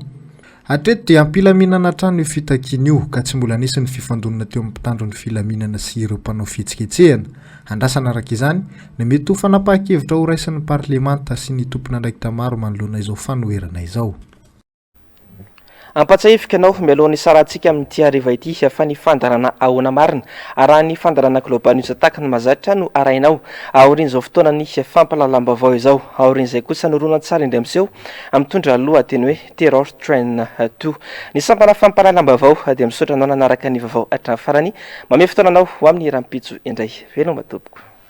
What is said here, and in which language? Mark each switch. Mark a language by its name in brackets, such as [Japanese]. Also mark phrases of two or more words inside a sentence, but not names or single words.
[Malagasy] Hatreto dia ampilaminana hatrany io fitakiana io ka tsy mbola nisy ny fifandonana teo amin'ny mpitandro ny filaminana sy ireo mpanao fihetsiketsehana. Andrasana araka izany ny mety ho fanapahan-kevitra ho raisin'ny parlemanta sy ny tompona andraikitra maro manoloana izao fanoherana izao. Ampatsahifika anao mialohan'ny sarantsika amin'ity hariva ity fa ny fandarana ahoana marina araha ny fandarana [English] global news attack [Malagasy] ny mazatra no arainao aorian'izao fotoana ny fampalalam-baovao izao aorian'izay kosa norona tsara indray amin'izao mitondra lohateny hoe [English] terror train 2 [Malagasy] ny sampana fampalalam-baovao dia misaotra anao nanaraka ny vaovao hatramin'ny farany mame fotoana anao ho amin'ny rahampitso indray veloma tompoko.